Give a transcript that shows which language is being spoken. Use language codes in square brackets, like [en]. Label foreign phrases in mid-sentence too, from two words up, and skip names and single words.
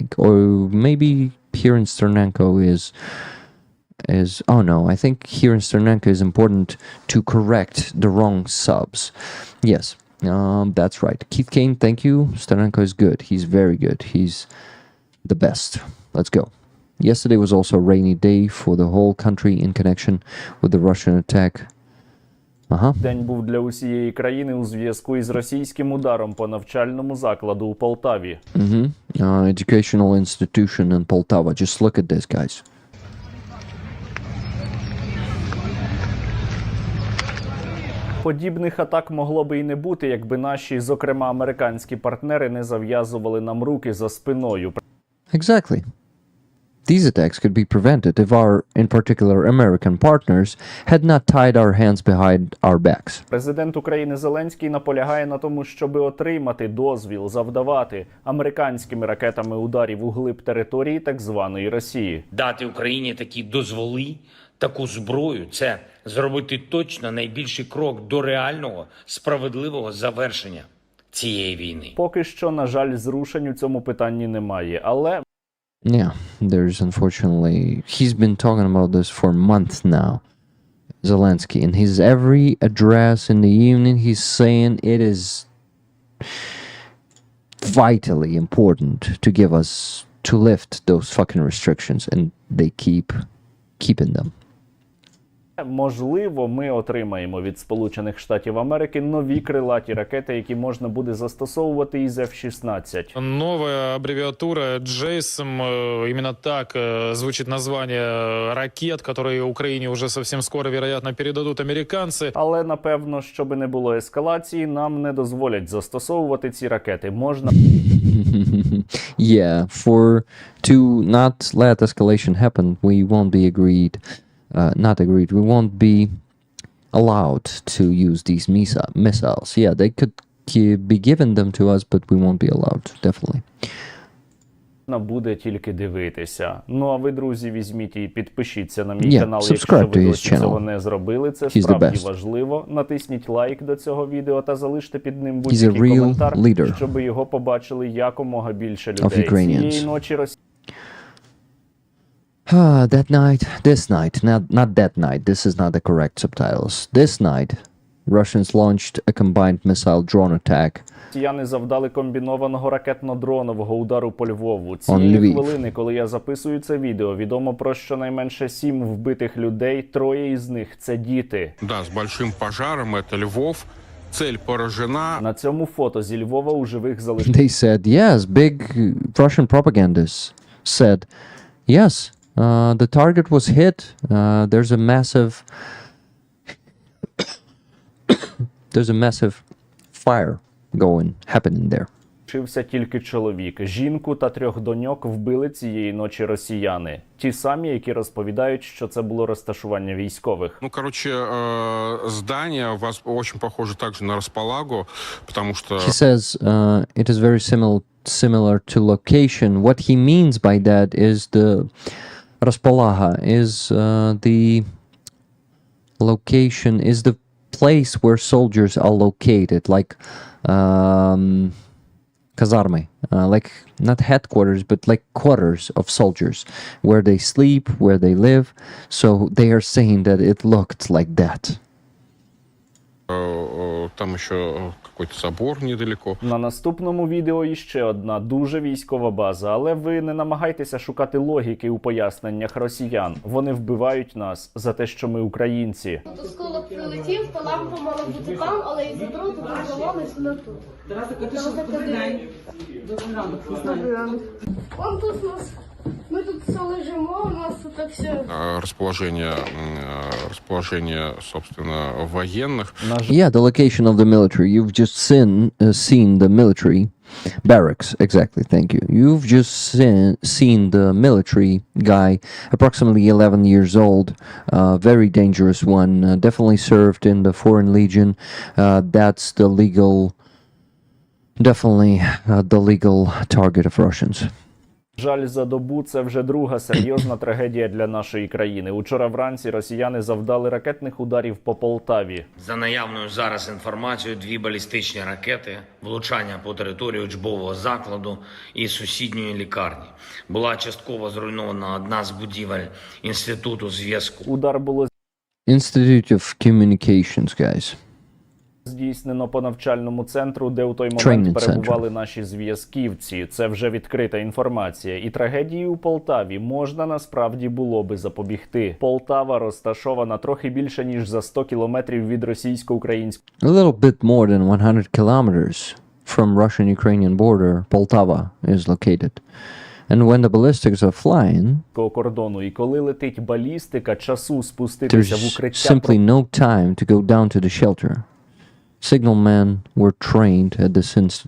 [en] Or maybe here in Sternenko is oh no, I think here in Sternenko is important to correct the wrong subs. Yes, that's right. Keith Kane, thank you. Sternenko is good. He's very good. He's the best. Let's go. Yesterday was also a rainy day for the whole country in connection with the Russian attack. [uk] День був для усієї країни у зв'язку із російським ударом по навчальному закладу у Полтаві. [en] Educational institution in Poltava. Just look at this, guys. [uk] Подібних атак могло би і не бути, якби наші, зокрема американські партнери, не зав'язували нам руки за спиною. [en] Exactly. These attacks could be prevented if our, in particular, American partners had not tied our hands behind our backs. [uk] Президент України Зеленський наполягає на тому, щоб отримати дозвіл завдавати американськими ракетами ударів у глиб території так званої Росії. Дати Україні такі дозволи, таку зброю – це зробити точно найбільший крок до реального, справедливого завершення цієї війни. Поки що, на жаль, зрушень у цьому питанні немає, але [en] Yeah, there's unfortunately... He's been talking about this for months now, Zelensky. In his every address in the evening, he's saying it is vitally important to give us... to lift those fucking restrictions, and they keep keeping them. [uk] можливо, ми отримаємо від Сполучених Штатів Америки нові крилаті ракети, які можна буде застосовувати із F-16. [ru] Новая аббревиатура JASM, именно так звучит название ракет, которые Украине уже совсем скоро, вероятно, передадут американцы. [uk] Але, напевно, щоб не було ескалації, нам не дозволять застосовувати ці ракети. Можна... [en] Yeah, to not let escalation happen, we won't be agreed. We won't be allowed to use these missiles. Yeah, they could be given them to us, but we won't be allowed, definitely. [uk] Буде тільки дивитися. Ну а ви, друзі, візьміть і підпишіться на мій канал, якщо ви досі цього не зробили. Це справді важливо. Натисніть лайк до цього відео та залиште під ним будь-який коментар, щоб його побачили якомога більше людей. Цієї ночі [en] this night, not that night, this is not the correct subtitles. This night, Russians launched a combined missile drone attack. [uk] Росіяни завдали комбінованого ракетно-дронового удару по Львову. Цієї хвилини, коли я записую це відео, відомо про щонайменше 7 вбитих людей, 3 із них – це діти. [ru] Да, з великим пожаром, це Львов. Цель поражена. [uk] На цьому фото зі Львова у живих залишилось. [en] They said, yes, big Russian propagandists said, yes, the target was hit. There's a massive fire happening there. [uk] Лишився тільки чоловік. Жінку та 3 доньок вбили цієї ночі росіяни. Ті самі, які розповідають, що це було розташування військових. [ru] Ну, короче, здание у вас очень похоже также на располагу, потому что... [en] He says it is very similar to location. What he means by that is the Raspolaga is the location, is the place where soldiers are located, like казарми, like not headquarters, but like quarters of soldiers, where they sleep, where they live. So they are saying that it looked like that. [ru] Там еще какой-то собор недалеко. [uk] На наступному відео іще одна дуже військова база, але ви не намагайтеся шукати логіки у поясненнях росіян. Вони вбивають нас за те, що ми українці. Осколок прилетів, то лампа мала бути там, але із-за дроту прорвалась вона тут. Добрий ранок. Он тут у нас, ми тут все лежимо, у нас тут все. [ru] Расположение, собственно, военных. [en] Yeah, the location of the military. You've just seen the military barracks. Exactly, thank you. You've just seen the military guy, approximately 11 years old, very dangerous one, definitely served in the Foreign Legion. That's the legal, definitely the legal target of Russians. [uk] Жаль за добу – це вже друга серйозна трагедія для нашої країни. Учора вранці росіяни завдали ракетних ударів по Полтаві. За наявною зараз інформацією, 2 балістичні ракети, влучання по території учбового закладу і сусідньої лікарні. Була частково зруйнована одна з будівель Інституту зв'язку. Удар було [en] Institute of Communications, guys. [uk] здійснено по навчальному центру, де у той [en] Training [uk] момент перебували наші зв'язківці. Це вже відкрита інформація. І трагедії у Полтаві можна насправді було би запобігти. Полтава розташована трохи більше, ніж за 100 кілометрів від російсько-українського [en] A little bit more than 100 kilometers from Russian-Ukrainian border, Poltava is located. And when the ballistics are flying, [uk] кордону. І коли летить балістика, часу спуститися в [en] there's [uk] укриття [en] simply no time to go down to the shelter. Signalmen were trained at this institute.